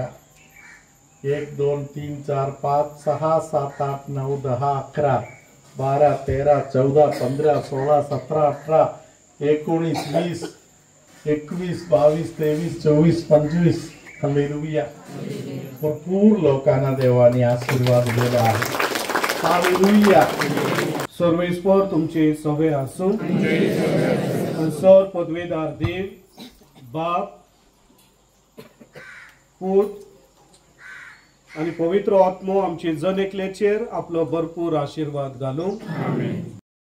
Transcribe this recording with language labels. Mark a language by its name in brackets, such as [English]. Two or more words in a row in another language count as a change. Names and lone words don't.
[Marathi] 1 2 3 4 5 6 7 8 9 10 11 12 13 14 15 16 17 18 19 20 21 22 23 24 25. हालेलुया. भरपूर लोकांना देवाने आशीर्वाद दिलेला आहे. हालेलुया. [Konkani] सर्वेश्वर तुमचे सवे असो. सर पदवीदार देव, बाप, पूत आणि पवित्र आत्मो आमचे जण एकल्याचेर आपलो भरपूर आशीर्वाद घालूं.